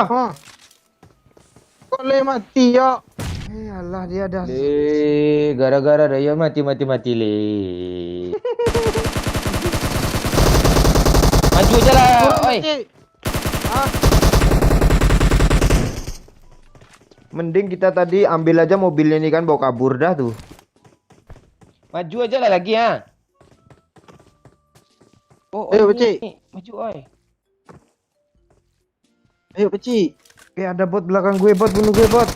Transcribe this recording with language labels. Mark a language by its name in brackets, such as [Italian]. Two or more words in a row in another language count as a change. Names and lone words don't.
[Indonesian] Hah. Kok le mati ya? Alah dia dah. Gara-gara dia mati le. Maju aja lah, oi. Cik. Mending kita tadi ambil aja mobilnya ini kan, bawa kabur dah tuh. Maju aja lah lagi ya. Oh, Ayo, ini. Cik. Maju, oi. Ayo, Pak Cik. Ada bot belakang gue, bot bunuh gue, bot.